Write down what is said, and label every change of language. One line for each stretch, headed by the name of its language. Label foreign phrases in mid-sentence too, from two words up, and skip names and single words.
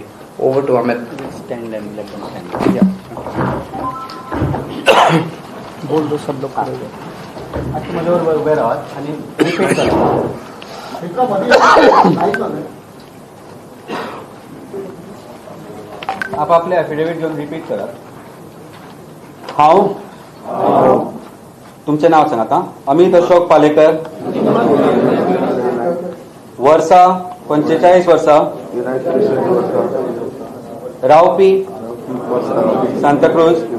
English: over to
Hindi: अमित। बोल दो सब लोग
Konkani: आप आपले एफिडेविट घेऊन रिपीट करा। हांव तुमचे नाव सांगात हां। अमित अशोक पालेकर, वर्सा 45 वर्सां, रावपी सांताक्रूज,